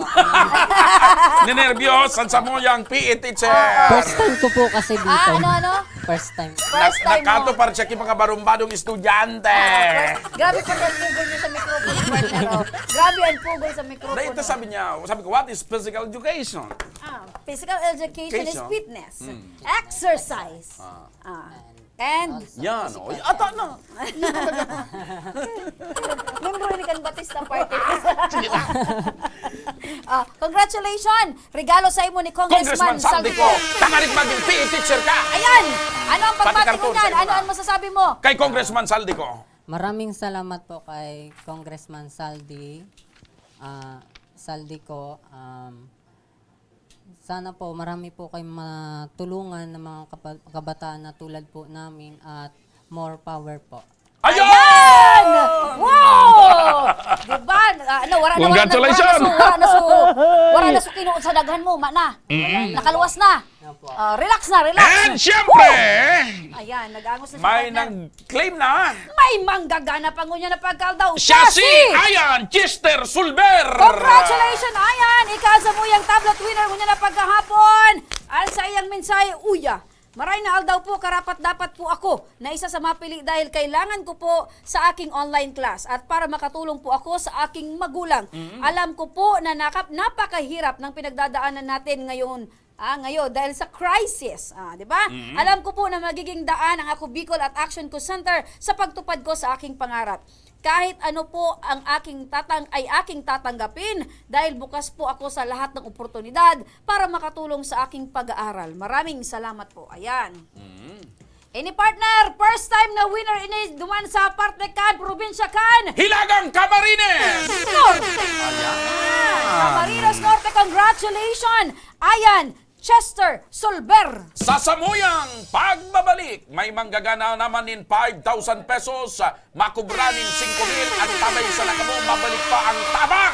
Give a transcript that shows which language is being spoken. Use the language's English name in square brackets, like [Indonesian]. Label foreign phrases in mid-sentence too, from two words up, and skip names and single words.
[Filipino] Ninervyos, sa mo yung [English] PE teacher. First time [Filipino] ko po kasi dito. Ano? First time. [English] First time mo. [Bikol] Nakato para siya mga barumbadong estudyante. Grabe pa ang pugol niya sa microphone, partner. Grabe ang pugol sa microphone. [Filipino] Dahil ito sabi ko, [English] what is physical education? Physical education is fitness. Exercise. And [Bikol] Yan, o. Ata na. Membro ni kan Batista Party. [English] Congratulations! [Bikol] Regalo sa imo ni Congressman Saldico. Tangarik maging PE teacher ka. [Filipino] Ayan! Ano ang Pati pagbati mo karton niyan? sa Ano iba. ang masasabi mo? Kay Congressman Saldico. Maraming salamat po kay Congressman Saldico. Sana po marami po kayong matulungan ng mga kabataan na tulad po namin at [English] more power [Filipino] po. Ayan! Wow! Diba? [English] Congratulations! [Bikol] Wala na su kinuot sa daghan mo, na. Nakaluwas na. Relax na, relax. And syempre, Ayan, nag-angos na si may partner. nag-claim na. May manggagana pa ngunya na pagkaldaw. Siya si Ayan Chester Sulber. [English] Congratulations, Ayan! [Bikol] Ikaw sa muyang tablet winner ngunya na pagkahapon. Al sa iyang mensahe, uya. Maray na aldaw po, [Filipino] karapat dapat po ako na isa sa mapili dahil kailangan ko po sa aking online class at para makatulong po ako sa aking magulang. Alam ko po na napakahirap ng pinagdadaanan natin ngayon dahil sa crisis, di ba? Alam ko po na magiging daan ang Ako Bicol at Action ko Center sa pagtupad ko sa aking pangarap. Kahit ano po ang aking tatanggapin dahil bukas po ako sa lahat ng oportunidad para makatulong sa aking pag-aaral. Maraming salamat po. Ayan. [Bikol] Any partner, first time na winner ini duman sa parte kan, probinsya kan. Hilagang Camarines! Norte. Camarines Norte, congratulations. Ayan, Chester Sulber. Sa samuyang pagbabalik, may manggagana naman in 5,000 pesos, makubranin 5,000 at tabay sa nakamo, mabalik pa ang tabang.